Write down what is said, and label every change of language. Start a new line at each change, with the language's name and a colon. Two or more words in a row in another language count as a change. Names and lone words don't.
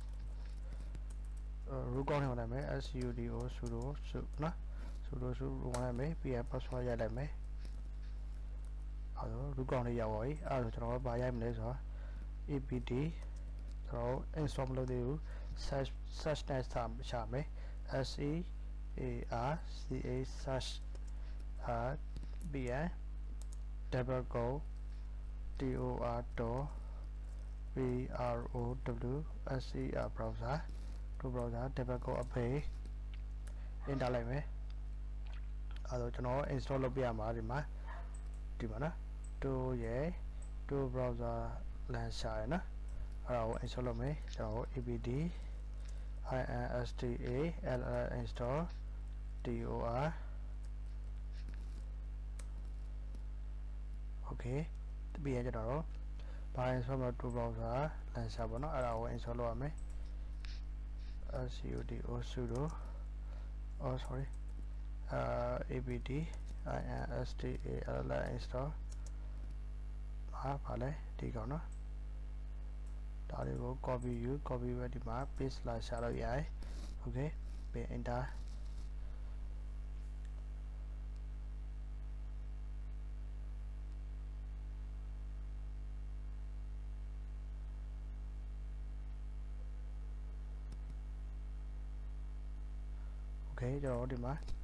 Burmese: root ကောင်းထောင်လိုက်မယ် sudoနော် sudo ဝင်လိုက်မယ်ပြီးရင် password ရိုက်လိုက်မယ်root ကောင်းလေးရောက်ပါပြီအဲ့ဒါဆိုကျွန်တော်တို့ပါရိုက်မလဲဆိုတော့ apt ကျွန်တော် install မလုပ်သေးဘူး search နဲ့ရှာမယ် search
English: bn double go tor browser browser Tor browser double go
Burmese: အဖေ enter လိုက်မယ်အဲ့တော့ကျွန်တော် install လုပ်ပြရမှာဒီမှာနော်
English: Tor browser launcher
Burmese: ရနော်အဲ့ဒါကို install လုပ်မယ်ကျွန်တော် apt
English: install tor okay
Burmese: ပြီးရင်ကျွန်တော်ဘာ install မလို့
English: Tor browser launcher
Burmese: ပေါ့နော်အဲ့ဒါကို install လုပ်ရမယ်
English: sudo sorry apt
Burmese: install ဘာလဲဒီကောင်နော်ဒါလေးကို copy ပဲဒီမှာ paste လာရှာလို့ရတယ် okay ပြီး
English: enter okay
Burmese: ကျွန်တော်ဒီမှာ